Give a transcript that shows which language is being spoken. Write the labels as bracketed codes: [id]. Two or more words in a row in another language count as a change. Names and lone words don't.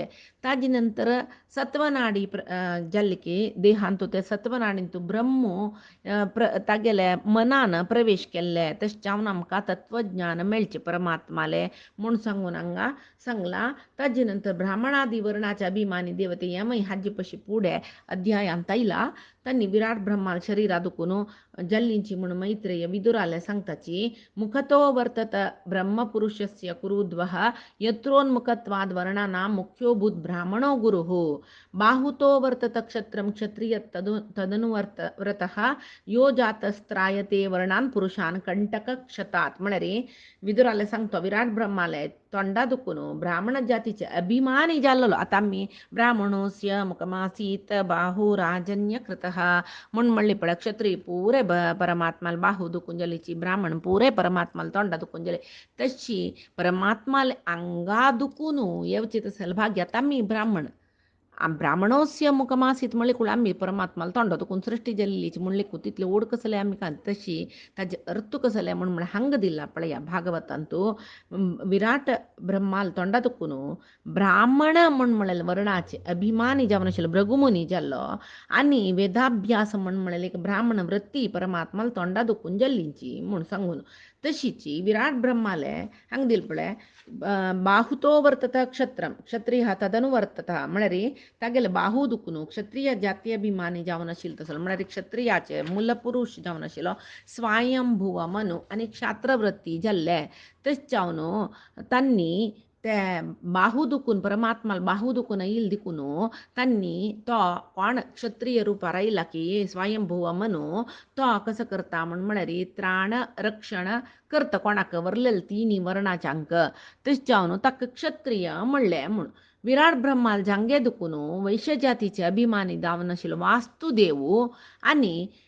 [kok] ताजे नंतर सत्वनाडी जाल्ली की देहांतू ते सत्वनाडींतू ब्रह्मू तागेले मनान प्रवेश केल्ले तशें जावन आमकां तत्वज्ञान मेळचें परमात्माले म्हूण सांगून हांगा सांगलां. ताजे नंतर ब्राह्मणादी वर्णाचे अभिमानी देवते हें मागीर हाजे पशी फुडें अध्यायांत आयला. तांणी विराट ब्रह्माल शरिरा दुखून जल्लींची म्हूण मैत्रेय विदुराले सांगताची [sa] मुखतो वर्तत ब्रह्मपुरुषस्य कुरुद्वः यत्रोन्मुखत्वाद् वर्णानां मुख्यो भूत ब्राह्मणो गुरुः बाहुतो वर्तत क्षत्रं क्षत्रिय तदनुव्रतः यो जातस्त्रायते वर्णान पुरुषान कंटक क्षतात. [kok] म्हळ्यार विदुराले सांगतो विराट ब्रह्माले तोंडा दुखून ब्राह्मण जातीचे अभिमानी जाल्लो. आतां आमी [sa] ब्राह्मणोस्य मुखमासीत बाहू राजन्य कृतः [kok] म्हूण म्हणली पळय क्षत्रिय पुरे परमात्माल बाहू दुखून जालीची ब्राह्मण पुरे परमात्माल तोंडा दुखून जाले तशी परमात्माले अंगा दुखून येवची तसले भाग्य आतां आमी [sa] ब्राह्मणोस्य मुखमासीत [kok] म्हणले कुळ आमी परमात्माला तोंडा दुखून सृश्टी जाल्लीची म्हणले तितले ओड कसले आमी तशी ताजे अर्थ कसले म्हण हांग दिला पळय ह्या भागवतांतू विराट ब्रह्माल तोंडा दुखून ब्राह्मण म्हणलेले वर्णाचे अभिमानी जावन आशिल्लो भृगुमुनी जाल्लो आनी वेदाभ्यास म्हणलेले एक ब्राह्मण वृत्ती परमात्माला तोंडा दुखून जाल्लीची म्हूण सांगून तशीची विराट ब्रह्माले हांग दिल पळय [sa] बाहुतो वर्तत क्षत्रम क्षत्रिय तदनु वर्तत [kok] म्हळ्यार तागेले बाहू दुखून क्षत्रिय जाती अभिमानी जावन आशिल्लो तसलो म्हळ्यार क्षत्रियाचे मूल पुरुश जावन आशिल्लो स्वयंभुव मनु आनी क्षात्रवृत्ती जाल्ले तशें जावन तांणी ते बाहू दुखून परमात्माला बाहू दुखून येईल देखून तांणी तो कोण क्षत्रिय रुपार आयला की स्वयंभुव मनु तो कसं करता म्हळ्यार त्राण रक्षण करता कोणाक वरलेले तिनी वर्णाच्यांक तशें जावन ताका क्षत्रिय म्हणलें म्हूण विराट ब्रह्माल जांगे दुखून वैश्य जातीचे अभिमानी जावन आशिल्लो वास्तुदेव आनी